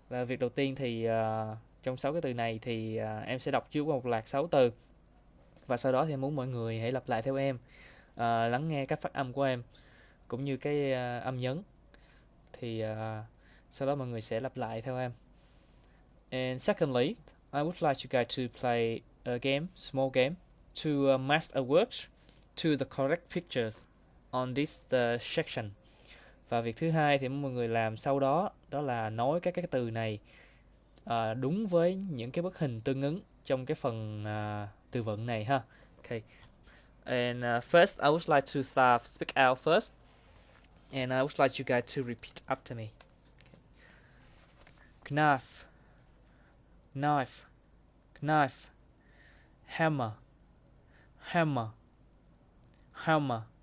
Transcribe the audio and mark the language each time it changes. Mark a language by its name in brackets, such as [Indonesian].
[Vietnamese] Và việc đầu tiên thì trong 6 cái từ này thì em sẽ đọc trước một loạt 6 từ, và sau đó thì muốn mọi người hãy lặp lại theo em, lắng nghe các phát âm của em cũng như cái âm nhấn. Thì sau đó mọi người sẽ lặp lại theo em. [English] And secondly, I would like you guys to play a game, small game, to match a word to the correct pictures on this section. [Vietnamese] Và việc thứ hai thì mọi người làm sau đó là nói các cái từ này đúng với những cái bức hình tương ứng trong cái phần từ vựng này ha. [English] Okay. And first I would like to speak out first, and I would like you guys to repeat after me. Knife, knife, knife. Hammer, hammer, hammer.